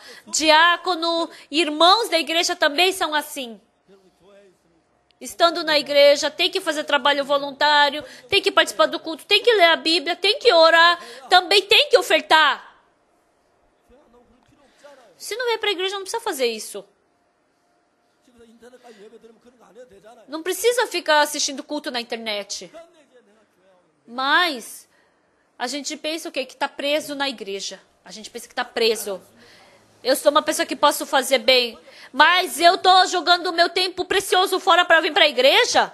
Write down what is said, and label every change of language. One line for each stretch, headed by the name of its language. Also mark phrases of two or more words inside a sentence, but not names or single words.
Portuguese: Diácono, irmãos da igreja também são assim. Estando na igreja, tem que fazer trabalho voluntário, tem que participar do culto, tem que ler a Bíblia, tem que orar, também tem que ofertar. Se não vier para a igreja, não precisa fazer isso.
Korean: 집에서 인터넷까지 예배 드리면 그런 거 안 해도 되잖아요.
Portuguese: Não precisa ficar assistindo culto na internet. Mas a gente pensa o quê? Que está preso na igreja. A gente pensa que está preso. Eu sou uma pessoa que posso fazer bem, mas eu estou jogando o meu tempo precioso fora para vir para a igreja.